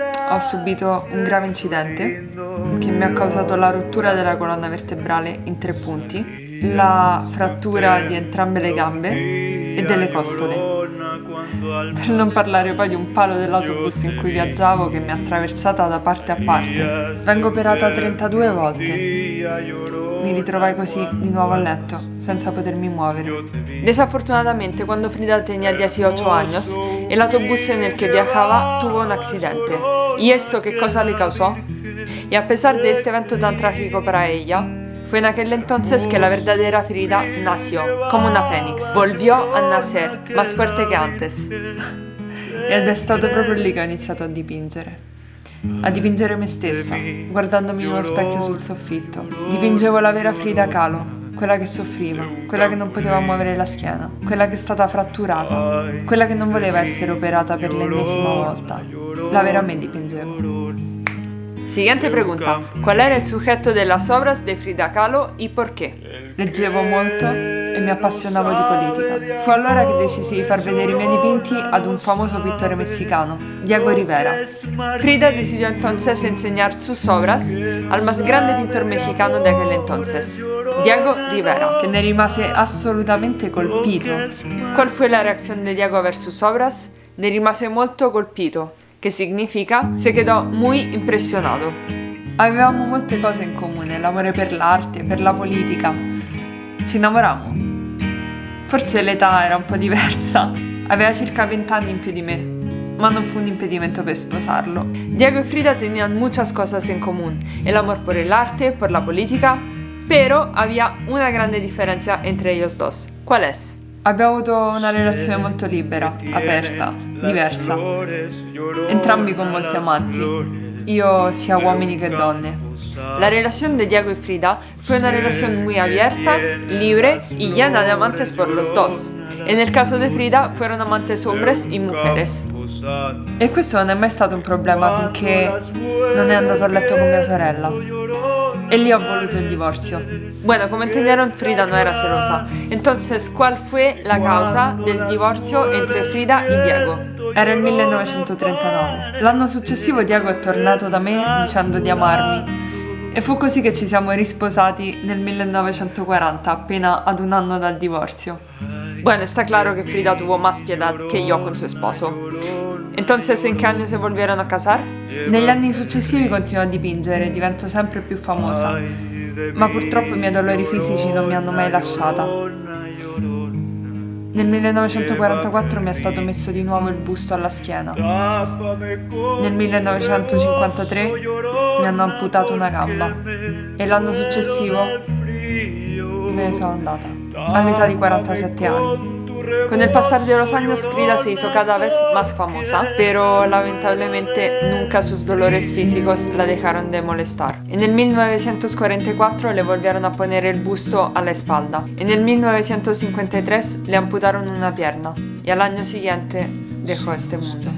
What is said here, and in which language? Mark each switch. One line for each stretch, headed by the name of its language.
Italian: Ho subito un grave incidente che mi ha causato la rottura della colonna vertebrale in 3 punti, la frattura di entrambe le gambe e delle costole. Per non parlare poi di un palo dell'autobus in cui viaggiavo che mi ha attraversata da parte a parte. Vengo operata 32 volte. Mi ritrovai così di nuovo a letto, senza potermi muovere.
Spanish: Desafortunadamente, cuando Frida tenía 18 años, el autobús en el que viajaba tuvo un accidente. ¿Y esto qué cosa le causó? Y a pesar de este evento tan trágico para ella, fue en aquel entonces que la verdadera Frida nació, como una fénix. Volvió a nacer, más fuerte que antes.
Italian: Ed è stato proprio lì che ho iniziato a dipingere me stessa, guardandomi in uno specchio sul soffitto. Dipingevo la vera Frida Kahlo, quella che soffriva, quella che non poteva muovere la schiena, quella che è stata fratturata, quella che non voleva essere operata per l'ennesima volta. La vera me dipingevo.
Spanish: Siguiente pregunta. ¿Cuál era el sujeto de las obras de Frida Kahlo y por qué?
Italian: Leggevo molto e mi appassionavo di politica. Fu allora che decisi di far vedere i miei dipinti ad un famoso pittore messicano, Diego Rivera.
Spanish: Frida decidió entonces enseñar sus obras al más grande pintor mexicano de aquel entonces, Diego Rivera,
Italian: che ne rimase assolutamente colpito.
Spanish: ¿Cuál fue la reacción de Diego a ver sus obras?
Italian: Ne rimase molto colpito, che significa
Spanish: se quedò muy impressionato.
Italian: Avevamo molte cose in comune, l'amore per l'arte, per la politica. Ci innamorammo. Forse l'età era un po' diversa. Aveva circa 20 anni in più di me, ma non fu un impedimento per sposarlo.
Spanish: Diego y Frida tenían muchas cosas en común. El amor por el arte, por la política, pero había una grande differenza entre ellos dos. ¿Cuál es?
Italian: Abbiamo avuto una relazione molto libera, aperta, diversa. Entrambi con molti amanti. Io sia uomini che donne.
Spanish: La relación de Diego y Frida fue una relación muy abierta, libre y llena de amantes por los dos. En el caso de Frida fueron amantes hombres y mujeres.
Italian: E questo non è mai stato un problema finché non è andato a letto con mia sorella. e lì ho voluto
Spanish: el divorcio. Bueno, como entendieron, Frida no era celosa. Entonces, ¿cuál fue la causa del divorzio entre Frida e Diego?
Italian: Era il 1939. L'anno successivo Diego è tornato da me dicendo di amarmi e fu così che ci siamo risposati nel 1940, appena ad un anno dal divorzio.
Spanish: Bueno, está claro que Frida tuvo más piedad que yo con su esposo. Entonces, ¿en qué año se volvieron a casar?
Italian: Negli anni successivi continuo a dipingere e divento sempre più famosa, ma purtroppo i miei dolori fisici non mi hanno mai lasciata. Nel 1944 mi è stato messo di nuovo il busto alla schiena. Nel 1953 mi hanno amputato una gamba e l'anno successivo me ne sono andata, all'età di 47 anni.
Spanish: Con el pasar de los años, Frida se hizo cada vez más famosa, pero lamentablemente nunca sus dolores físicos la dejaron de molestar. En el 1944 le volvieron a poner el busto a la espalda. En el 1953 le amputaron una pierna y al año siguiente dejó este mundo.